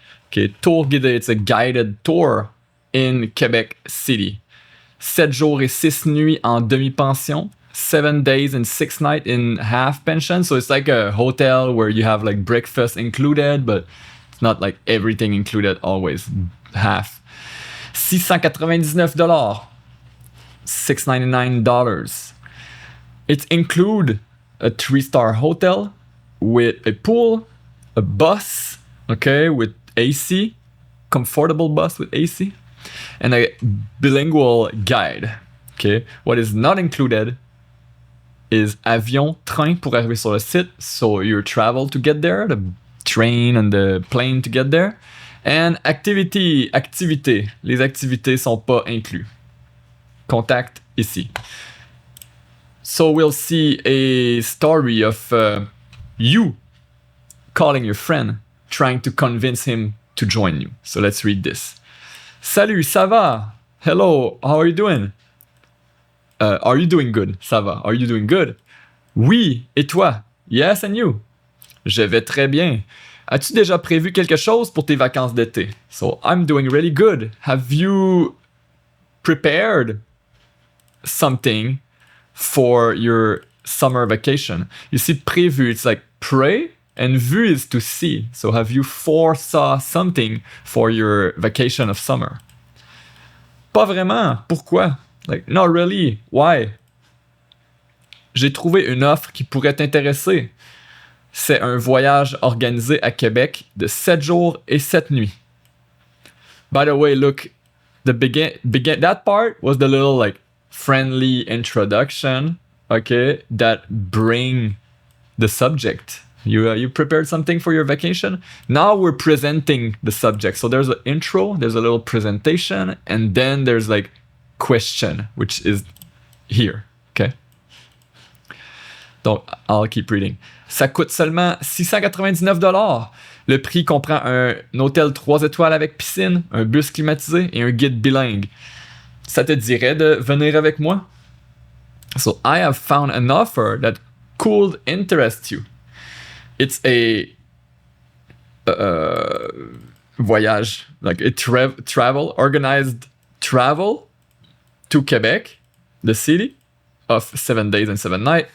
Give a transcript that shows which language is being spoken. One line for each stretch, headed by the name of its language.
English: Okay,
French: tour guidé,
English: it's a guided tour in Quebec City.
French: 7 jours et 6 nuits en demi-pension.
English: 7 days and 6 nights in half pension. So it's like a hotel where you have like breakfast included, but it's not like everything included always. Half. $699. $699. It includes a 3-star hotel with a pool, a bus, okay, with AC, comfortable bus with AC, and a bilingual guide. Okay, what is not included is
French: avion, train pour arriver sur le site,
English: so your travel to get there, the train and the plane to get there, and activité.
French: Les activités sont pas inclus. Contact ici.
English: So we'll see a story of you calling your friend, trying to convince him to join you. So let's read this.
French: Salut, ça va?
English: Hello, how are you doing? Are you doing good?
French: Ça va.
English: Are you doing good?
French: Oui, et toi?
English: Yes, and you?
French: Je vais très bien. As-tu déjà prévu quelque chose pour tes vacances d'été?
English: So, I'm doing really good. Have you prepared something for your summer vacation? You see, prévu, it's like pray, and vu is to see. So, have you foresaw something for your vacation of summer?
French: Pas vraiment. Pourquoi?
English: Like, not really. Why?
French: J'ai trouvé une offre qui pourrait t'intéresser. C'est un voyage organisé à Québec de 7 jours et 7 nuits.
English: By the way, look, that part was the little like friendly introduction, okay, that bring the subject. You prepared something for your vacation? Now we're presenting the subject. So there's an intro, there's a little presentation, and then there's like question, which is here, okay?
French: Donc,
English: I'll keep reading.
French: Ça coûte seulement $699. Le prix comprend un hôtel 3 étoiles avec piscine, un bus climatisé et un guide bilingue. Ça te dirait de venir avec moi?
English: So, I have found an offer that could interest you. It's a voyage, like a travel, organized travel to Quebec, the city, of 7 days and 7 nights.